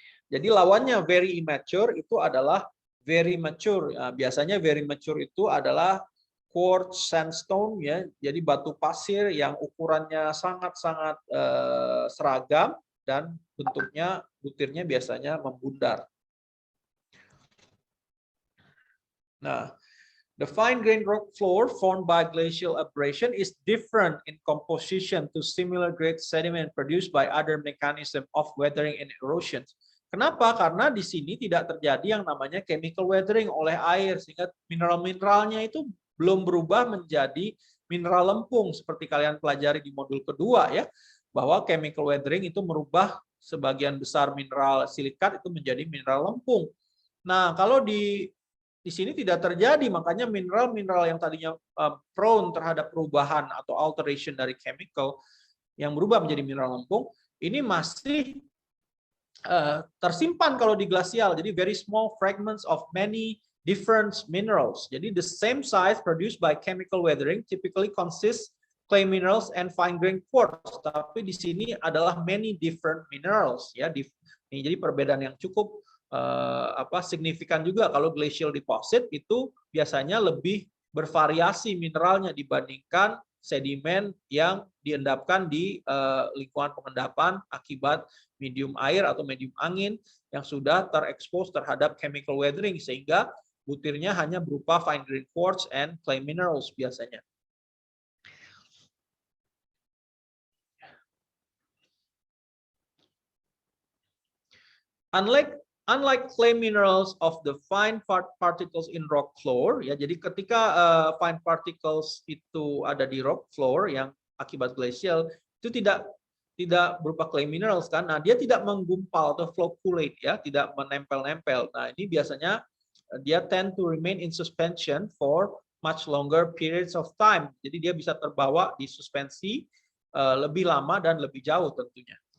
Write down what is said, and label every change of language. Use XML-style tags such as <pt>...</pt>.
<id>Jadi lawannya very immature itu adalah very mature. Biasanya very mature itu adalah quartz sandstone ya, jadi batu pasir yang ukurannya sangat-sangat seragam dan bentuknya butirnya biasanya membundar.</id> <en>Nah, the fine grained rock floor formed by glacial abrasion is different in composition to similar grade sediment produced by other mechanism of weathering and erosion.</en> <id>Kenapa? Karena di sini tidak terjadi yang namanya chemical weathering oleh air, sehingga mineral-mineralnya itu belum berubah menjadi mineral lempung seperti kalian pelajari di modul kedua ya, bahwa chemical weathering itu merubah sebagian besar mineral silikat itu menjadi mineral lempung. Nah, kalau di sini tidak terjadi, makanya mineral-mineral yang tadinya prone terhadap perubahan atau alteration dari chemical yang berubah menjadi mineral lempung, ini masih tersimpan kalau di glasial. Jadi</id> <en>very small fragments of many different minerals.</en> <id>Jadi</id> <en>the same size produced by chemical weathering typically consists clay minerals and fine grained quartz.</en> <id>Tapi di sini adalah</id> <en>many different minerals</en> <id>ya. Ini jadi perbedaan yang cukup signifikan juga. Kalau glacial deposit itu biasanya lebih bervariasi mineralnya dibandingkan sedimen yang diendapkan di lingkungan pengendapan akibat medium air atau medium angin yang sudah terekspos terhadap chemical weathering, sehingga butirnya hanya berupa</id> <en>fine grained quartz and clay minerals</en> <id>biasanya.</id> <en>Unlike clay minerals of the fine particles in rock floor,</en> <id>ya, jadi ketika fine particles itu ada di rock floor yang akibat glacial, itu tidak berupa clay minerals kan, nah dia tidak menggumpal atau flocculate ya, tidak menempel-nempel. Nah ini biasanya dia</id> <en>tend to remain in suspension for much longer periods of time.</en> <id>Jadi dia bisa terbawa di suspensi lebih lama dan lebih jauh tentunya.</id>